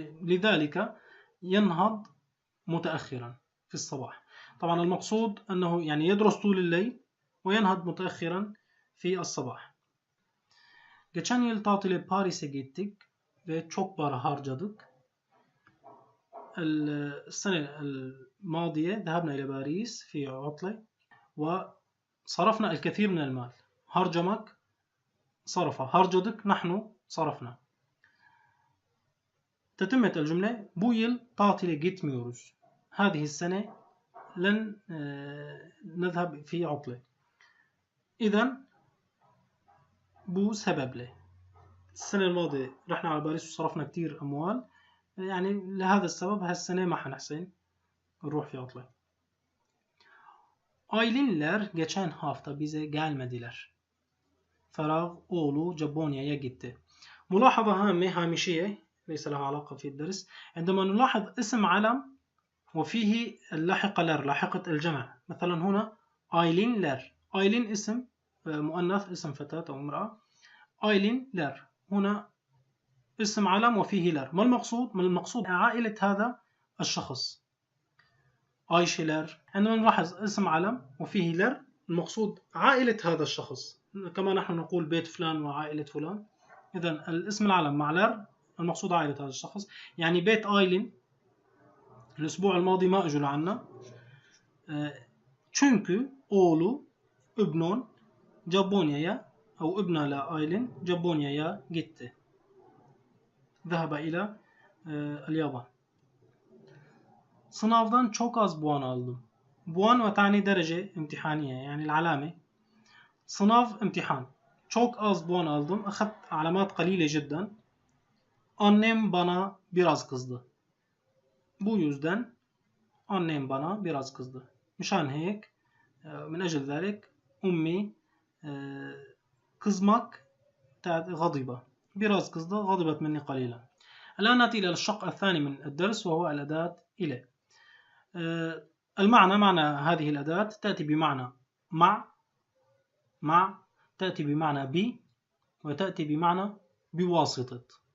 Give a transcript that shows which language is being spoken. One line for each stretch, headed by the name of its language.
Arabic: لذلك ينهض متأخرا في الصباح. طبعا المقصود أنه يعني يدرس طول الليل وينهض متأخرا في الصباح.
Turkish: Geçen yıl tatile Paris'e gittik. ve çok para harcadık.
Arabic: السنة الماضية ذهبنا إلى باريس في عطلة وصرفنا الكثير من المال. harcamak صرف، harcadık نحن صرفنا. تتمة الجملة:
Turkish: bu yıl tatile gitmiyoruz.
Arabic: هذه السنة لن نذهب في عطلة. إذن
Turkish: bu sebeple.
Arabic: السنة الماضية رحنا على باريس وصرفنا كتير أموال، يعني لهذا السبب هالسنة ما حنحسن نروح في عطلة.
Turkish: Aylinler geçen hafta bize gelmediler.
Arabic: فراغ
Turkish: oğlu Japonya'ya gitti.
Arabic: ملاحظة هامة هامشية ليس لها علاقة في الدرس. عندما نلاحظ اسم علم وفيه اللاحقة لر، لاحقة الجمع، مثلا هنا آيلين لر. آيلين اسم مؤنث، اسم فتاة أو امرأة. آيلين لر هنا اسم علم وفيه لر. ما المقصود؟ من المقصود عائلة هذا الشخص. آيشلر. عندما نلاحظ اسم علم وفيه لر المقصود عائلة هذا الشخص، كما نحن نقول بيت فلان وعائلة فلان. إذن الاسم العلم مع لر المقصود عائلة هذا الشخص. يعني بيت آيلين الأسبوع الماضي ما أجوا لعنا
Turkish: çünkü oğlu
Arabic: ابنون Japonya'ya أو ابنها لآيلين
Turkish: Japonya'ya gitti.
Arabic: ذهب إلى اليابان.
Turkish: Sınavdan çok az puan aldım.
Arabic: Puan وتعني درجة امتحانية يعني العلامة. sınav امتحان.
Turkish: Çok az puan aldım.
Arabic: أخذت علامات قليلة جدا.
Turkish: Annem bana biraz kızdı. Bu yüzden annem bana biraz kızdı.
Arabic: مشان هيك من أجل ذلك أمي kızmak غضبة.
Turkish: biraz kızdı.
Arabic: غضبت مني قليلا. الآن نأتي إلى الشق الثاني من الدرس وهو الأداة إلى. المعنى: معنى هذه الأداة تأتي بمعنى مع تأتي بمعنى بي وتأتي بمعنى بواسطة.